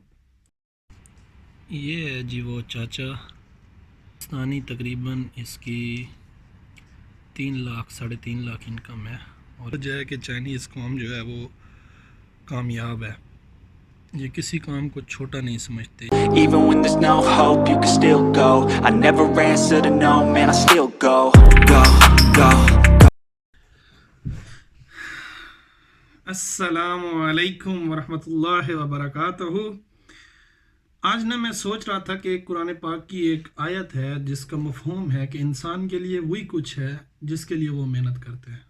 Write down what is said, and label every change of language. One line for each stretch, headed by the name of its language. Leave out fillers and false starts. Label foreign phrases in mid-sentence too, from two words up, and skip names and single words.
Urdu: یہ ہے جی وہ چاچا پاکستانی، تقریباً اس کی 3 لاکھ 3.5 لاکھ انکم ہے، اور وجہ ہے کہ چائنیز قوم جو ہے وہ کامیاب ہے، یہ کسی کام کو چھوٹا نہیں سمجھتے۔
English: Even when there's no hope, you can still go. I never answer to no, man, I still go. Go, go.
Arabic: السلام علیکم ورحمۃ اللہ وبرکاتہ۔
Urdu: آج میں سوچ رہا تھا کہ قرآن پاک کی ایک آیت ہے جس کا مفہوم ہے کہ انسان کے لیے وہی کچھ ہے جس کے لیے وہ محنت کرتے ہیں۔